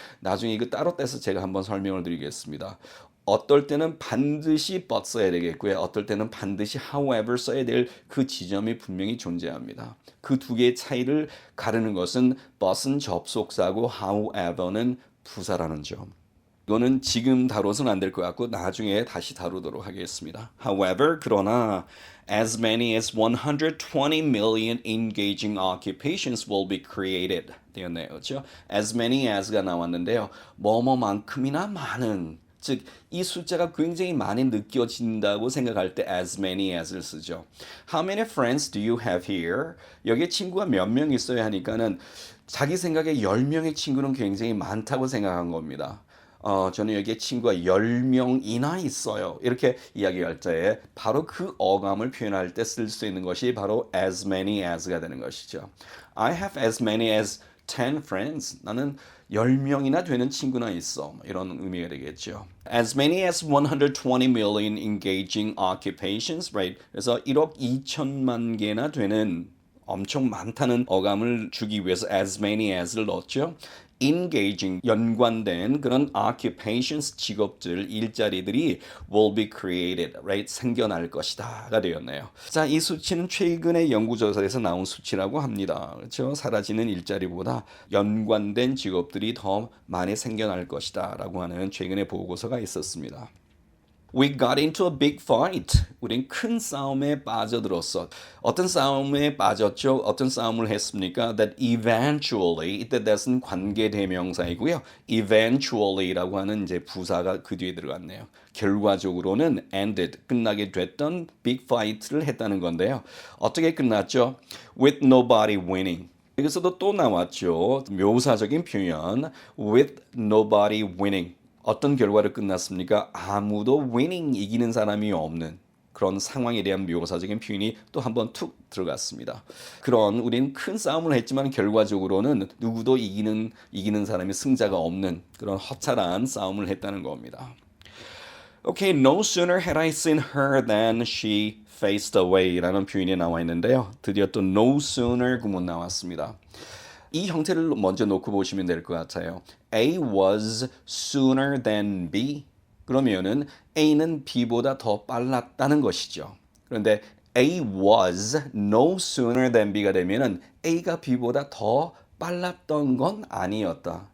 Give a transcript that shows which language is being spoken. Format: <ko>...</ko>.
<ko>나중에 이거 따로 떼서 제가 한번 설명을 드리겠습니다. 어떨 때는 반드시 but 써야 되겠고요. 어떨 때는 반드시 however 써야 될 그 지점이 분명히 존재합니다. 그 두 개의 차이를 가르는 것은 but은 접속사고 however는 부사라는 점. 이거는 지금 다뤄서는 안 될 것 같고 나중에 다시 다루도록 하겠습니다.</ko> <en>However,</en> <ko>그러나</ko> <en>as many as 120 million engaging occupations will be created</en> <ko>되었네요. 그렇죠?</ko> <en>As many as가</en> <ko>나왔는데요. 뭐뭐만큼이나 많은 즉 이 숫자가 굉장히 많이 느껴진다고 생각할 때 as many as를 쓰죠.</ko> <en>How many friends do you have here?</en> <ko>여기에 친구가 몇 명 있어야 하니까는 자기 생각에 10명의 친구는 굉장히 많다고 생각한 겁니다. 저는 여기에 친구가 10명이나 있어요. 이렇게 이야기할 때 바로 그 어감을 표현할 때 쓸 수 있는 것이 바로 as many as가 되는 것이죠.</ko> <en>I have as many as 10 friends.</en> <ko>나는 10명이나 되는 친구나 있어. 이런 의미가 되겠죠.</ko> <en>As many as 120 million engaging occupations, right?</en> <ko>그래서 1억 2천만 개나 되는 엄청 많다는 어감을 주기 위해서 as many as를 넣었죠.</ko> <en>engaging 연관된 그런 occupations</en> <ko>직업들 일자리들이</ko> <en>will be created, right?</en> <ko>생겨날 것이다가 되었네요. 자, 이 수치는 최근의 연구 조사에서 나온 수치라고 합니다. 그렇죠? 사라지는 일자리보다 연관된 직업들이 더 많이 생겨날 것이다라고 하는 최근의 보고서가 있었습니다.</ko> <en>We got into a big fight.</en> <ko>우린 큰 싸움에 빠져들었어. 어떤 싸움에 빠졌죠? 어떤 싸움을 했습니까?</ko> <en>That eventually,</en> <ko>이때 that은 관계대명사이고요. Eventually라고 하는 이제 부사가 그 뒤에 들어갔네요. 결과적으로는 ended, 끝나게 됐던 big fight를 했다는 건데요. 어떻게 끝났죠?</ko> <en>With nobody winning.</en> <ko>여기서도 또 나왔죠. 묘사적인 표현.</ko> <en>With nobody winning.</en> <ko>어떤 결과를 끝났습니까? 아무도 winning 이기는 사람이 없는 그런 상황에 대한 묘사적인 표현이 또 한번 툭 들어갔습니다. 그런 우리는 큰 싸움을 했지만 결과적으로는 누구도 이기는 사람이 승자가 없는 그런 허탈한 싸움을 했다는 겁니다.</ko> <en>Okay, no sooner had I seen her than she faced away</en> <ko>라는 표현이 나와 있는데요. 드디어 또 no sooner 구문 나왔습니다. 이 형태를 먼저 놓고 보시면 될 것 같아요.</ko> <en>A was sooner than B.</en> <ko>그러면은 A는 B보다 더 빨랐다는 것이죠. 그런데</ko> <en>A was no sooner than B</en> <ko>가 되면은 A가 B보다 더 빨랐던 건 아니었다.</ko>